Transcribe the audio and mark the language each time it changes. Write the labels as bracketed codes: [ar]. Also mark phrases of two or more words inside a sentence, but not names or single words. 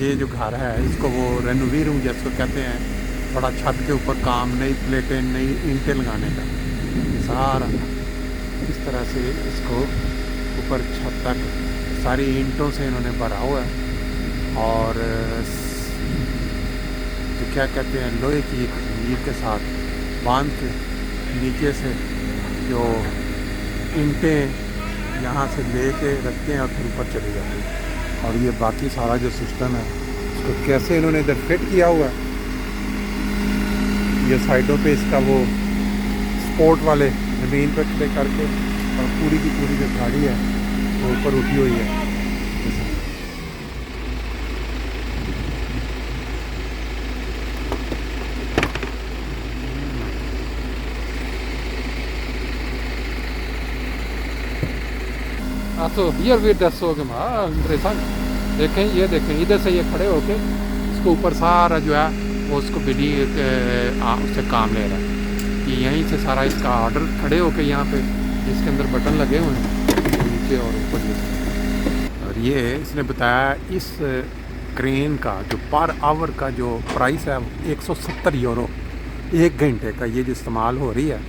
[ur] یہ جو گھر ہے اس کو وہ رینوویرنگ جس کو کہتے ہیں، بڑا چھت کے اوپر کام، نئی پلیٹیں نئی اینٹیں لگانے کا سارا اس طرح سے اس کو اوپر چھت تک ساری اینٹوں سے انہوں نے بھرا ہوا ہے، اور جو کیا کہتے ہیں لوہے کی ایک زنجیر کے ساتھ باندھ کے نیچے سے جو اینٹیں یہاں سے لے کے رکھتے ہیں اور پھر اوپر چلی جاتی ہیں۔ اور یہ باقی سارا جو سسٹم ہے اس کو کیسے انہوں نے ادھر فٹ کیا ہوا ہے، یہ سائڈوں پہ اس کا وہ سپورٹ والے زمین پہ کھڑے کر کے، اور پوری کی پوری جو گاڑی ہے وہ اوپر اٹھی ہوئی ہے۔ [de] Also, hier wird das so gemacht. Interessant. [ur] دیکھیں یہ دیکھیں ادھر سے یہ کھڑے ہو کے اس کو اوپر سارا جو ہے وہ اس کو بلی اس سے کام لے رہا ہے، کہ یہیں سے سارا اس کا آرڈر کھڑے ہو کے یہاں پہ جس کے اندر بٹن لگے ہوئے ہیں نیچے اور اوپر یہ۔ اور یہ اس نے بتایا اس کرین کا جو [en] per hour [ur] کا جو پرائس ہے وہ 170 یورو ایک گھنٹے کا، یہ جو استعمال ہو رہی ہے۔